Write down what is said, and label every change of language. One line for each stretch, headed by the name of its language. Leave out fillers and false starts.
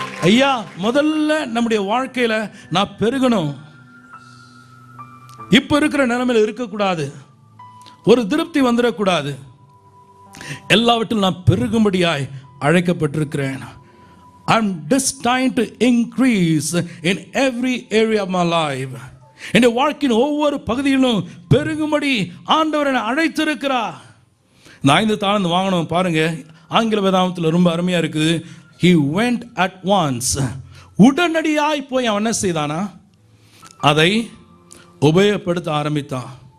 Tamil: ஐயா, முதல்ல நம்முடைய வாழ்க்கையில நான் பெருகணும். இப்ப இருக்கிற நிலைமையில் இருக்கக்கூடாது, ஒரு திருப்தி வந்துடக்கூடாது. எல்லாவற்றிலும் நான் பெருகும்படியாய் அழைக்கப்பட்டிருக்கிறேன்.
English: I'm destined to increase in every area of my life.
Tamil: என்னுடைய வாழ்க்கையின் ஒவ்வொரு பகுதியிலும் பெருகும்படி ஆண்டவர் என்னை அழைத்திருக்கிறார். இந்த 5 தாளந்து வாங்கணும் பாருங்க, ஆங்கில வேதாகமத்தில் ரொம்ப அருமையா இருக்குது.
English: He went at once.
Tamil: உடனடியாய் போய் அவன் என்ன செய்தானா, அதை உபயோகப்படுத்த ஆரம்பித்தான்.